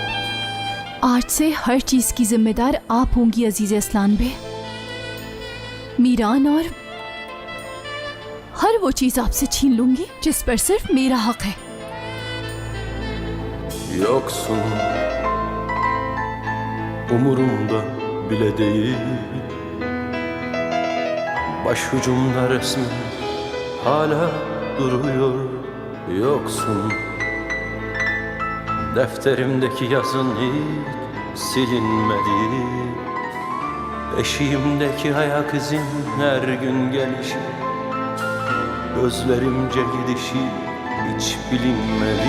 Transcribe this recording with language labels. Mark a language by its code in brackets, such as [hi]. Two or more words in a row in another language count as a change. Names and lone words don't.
[hi] आज से हर चीज की जिम्मेदार आप होंगी अजीज असलान बे। मीरान और हर वो चीज आपसे छीन लूंगी जिस पर सिर्फ मेरा हक है। [tr] Yoksun umurumda bile değil, başucumda resmin hala duruyor. Yoksun defterimdeki yazın hiç silinmedi, eşiğimdeki ayak izin her gün gelişi, gözlerimce gidişi hiç bilinmedi.